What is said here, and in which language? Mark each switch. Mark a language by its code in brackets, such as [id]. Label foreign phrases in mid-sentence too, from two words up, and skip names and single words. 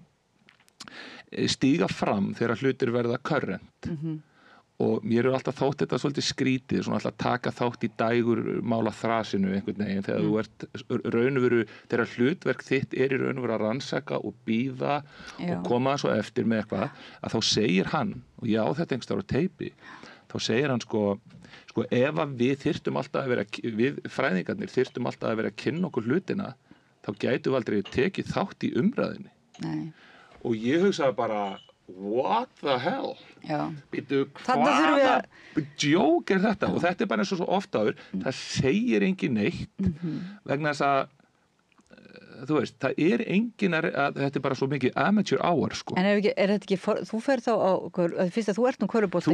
[is] stíga fram þegar hlutir verða current og mér er alltaf þótt þetta svolítið skrítið, svona alltaf taka þátt í dægurmála þrasinu einhvern veginn þegar þú ert raunveru, þegar hlutverk þitt er í raunveru að rannsaka og bíða og koma svo eftir með eitthvað, að þá segir hann, og ég á þetta einhverstaðar á teipi, þá segir hann sko ef að við þyrftum alltaf að vera, við fræðingarnir þyrftum alltaf að vera að kynna okkur hlutina, þá gætum við aldrei tekið þátt í umræðinni. Nei. Og ég hugsaði bara, [en] what the hell? [is] Býtu, hvaða djók er þetta? Og þetta er bara eins og svo oft áður, það segir engin neitt vegna þess að þú veist, það er engin að þetta er bara svo mikið [en] amateur hour, [is] sko. En er þetta ekki, þú fer þá á, fyrst að þú ert nú körfubolta